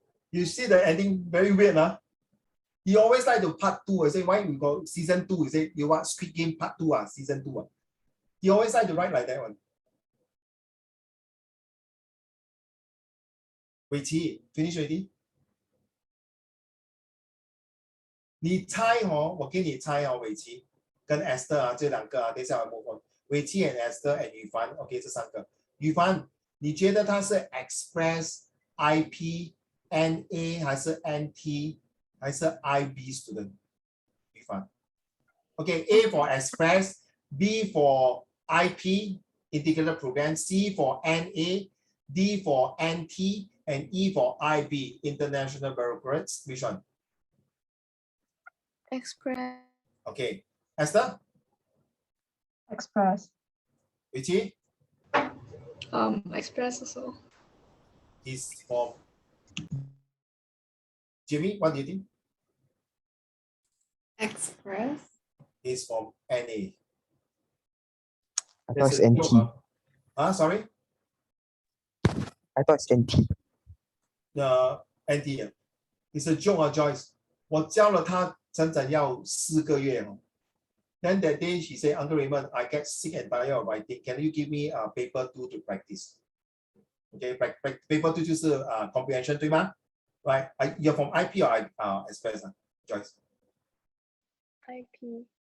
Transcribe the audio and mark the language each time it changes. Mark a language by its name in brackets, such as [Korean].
[English] You see the ending very weird, huh? He always like to part 2. I say, why we got season 2? He say, you want Squid Game part 2, season 2. He always like to write like that one. 伟奇 finish already? [Chinese] 你猜哦，我给你猜哦，伟奇跟 Esther 啊，这两个啊，等一下我 [English] move on。伟奇 and Esther and 宇凡 ，OK， [Chinese] 这三个。宇凡，你觉得他是 Express、IP、NA 还是 NT 还是 IB [English] student？宇凡 ，OK，A for Express，B for IP Integrated Program，C for NA，D for NT，and E for IB International Bureaucrats. Which one? Express. Okay, Esther? Express. Richie? Express also. He's from Jimmy, what do you think? Express. He's from NA. I thought it's That's a NT. joke, huh? Sorry? I thought it's NT. NT. It's a joke, Joyce. [Chinese] 我教了他整整要4个月哦。 [English] Then that day she said, Uncle Raymond, I get sick and tired of writing. Can you give me a paper 2 to practice? Okay, paper 2 [Chinese] 就是comprehension 对吗？ [English] Right? You're from IP or Express, Joyce? IP.